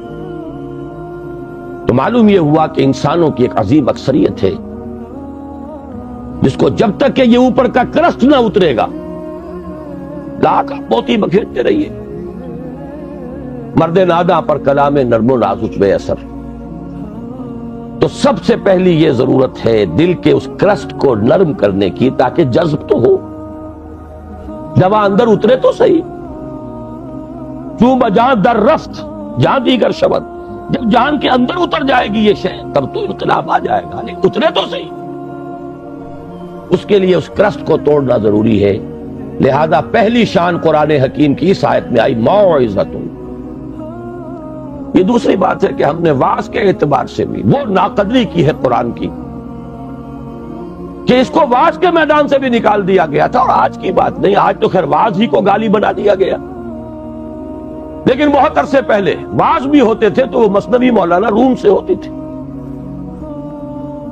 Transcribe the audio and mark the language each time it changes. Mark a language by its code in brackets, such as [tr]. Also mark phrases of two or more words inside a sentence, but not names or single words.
[ur] تو معلوم یہ ہوا کہ انسانوں کی ایک عظیم اکثریت ہے جس کو جب تک کہ یہ اوپر کا کرسٹ نہ اترے گا، لاکھ موتی بکھیرتے رہیے، مرد ناداں پر کلام نرم و نازک بے اثر۔ تو سب سے پہلی یہ ضرورت ہے دل کے اس کرسٹ کو نرم کرنے کی، تاکہ جذب تو ہو، دوا اندر اترے تو صحیح۔ [fa] چوں بجان در رفت جان دیگر شبد، [ur] جب جان کے اندر اتر جائے گی یہ شے تب تو انقلاب آ جائے گا، لیکن اترے تو صحیح۔ اس کے لیے اس کرسٹ کو توڑنا ضروری ہے۔ لہذا پہلی شان قرآن حکیم کی اس آیت میں آئی موعظۃ۔ یہ دوسری بات ہے کہ ہم نے واعظ کے اعتبار سے بھی وہ ناقدری کی ہے قرآن کی کہ اس کو واعظ کے میدان سے بھی نکال دیا گیا تھا، اور آج کی بات نہیں، آج تو خیر واعظ ہی کو گالی بنا دیا گیا، لیکن بہت عرصے پہلے واعظ بھی ہوتے تھے تو وہ مثنوی مولانا روم سے ہوتی تھی۔